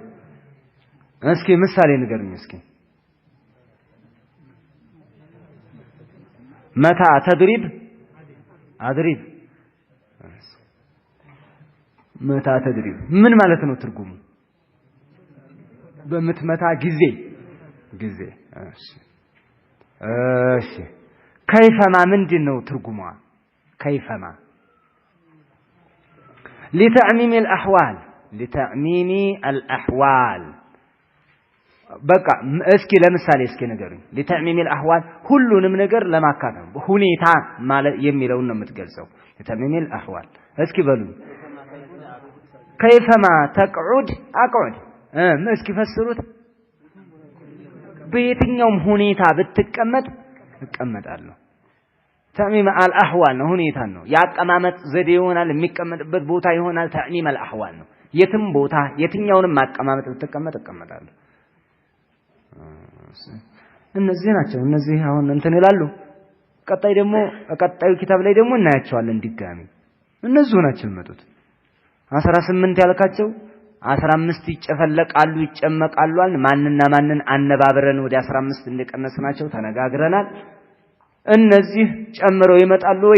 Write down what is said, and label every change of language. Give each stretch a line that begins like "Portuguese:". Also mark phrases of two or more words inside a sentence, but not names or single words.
Amharic: እስኪ ምሳሌ ንገሩኝ እስኪ።
Arabic: متى تضرب أضرب متى تضرب
Amharic: ምን ማለት ነው ትርጉሙ? በምትመታ ጊዜ። እሺ ከይፈማ ምንድነው ትርጉሟ? ከይፈማ
Arabic: لتعميم الأحوال
Amharic: በቃ እስኪ ለምሳሌ እስኪ ንገሩኝ።
Arabic: لتعميم الأحوال
Amharic: ሁሉንም ነገር ለማካተም ሁኔታ ማለት የሚለውን ነው የምትገልጸው።
Arabic: لتعميم الأحوال
Amharic: እስኪ በሉኝ።
Arabic: كيفما تقعد أقعد
Amharic: እስኪ ፈስሩት። በየትኛውም ሁኔታ ብትቀመጥ እቀመጣለሁ።
Arabic: تعميم الأحوال
Amharic: ነው ሁኔታ ነው። ያቀማመጥ ዘዴ ይሆናል፣ የሚቀመጥበት ቦታ ይሆናል።
Arabic: تعميم الأحوال
Amharic: ነው የትም ቦታ የትኛውንም ማቀማመጥ ብትቀመጥ እቀመጣለሁ። እነዚህ ናቸው። እነዚህ አሁን እንትን ይላሉ። ቀጣዩ ኪታብ ላይ ደግሞ እናያቸዋለን ድጋሚ። እነዚህ ናቸው የሚመጡት 18 ያልካቸው 15 ይጨፈለቃሉ ይጨመቃሉ። ማንና ማንን አነባብረን ወደ 15 እንደቀነስናቸው ተነጋግረናል። እነዚህ ጨምረው ይመጣሉ ወይ?